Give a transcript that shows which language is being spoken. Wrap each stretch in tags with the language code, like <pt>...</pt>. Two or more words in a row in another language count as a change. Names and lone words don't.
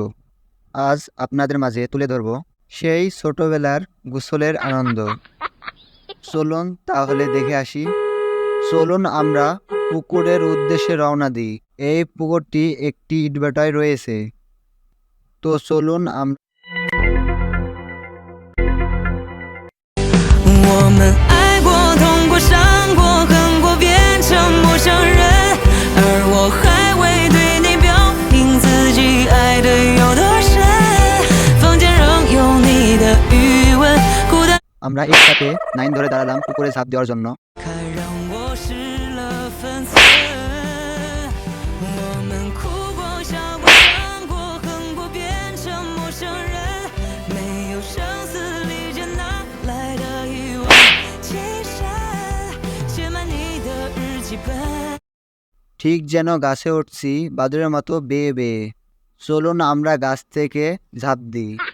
<bn>আজ আপনাদের মাঝে তুলে ধরব সেই ছোটবেলার গোসলের আনন্দ। চলুন তাহলে দেখে আসি। চলুন আমরা পুকুরের উদ্দেশ্যে রওনা দিই। এই পুকুরটি একটি ইটভাটায় রয়েছে। তো চলুন আমরা</bn> <zh>我们爱过、痛过、伤过、恨过，变成陌生人，而我还未对你表明自己爱的有多深。房间仍有你的余温，孤单</zh> <bn>আমরা একসাথে লাইন ধরে দাঁড়ালাম পুকুরে ঝাঁপ দেওয়ার জন্য।</bn> <zh>开让我失了分寸。我们哭过、笑过、伤过、恨过，变成陌生人，没有声嘶力竭哪来的遗忘？青山写满你的日记本。</zh> <bn>ঠিক যেন গাছে উঠছি বাদুড়ের মতো বেয়ে বেয়ে। চলুন আমরা গাছ থেকে ঝাঁপ দিই।</bn>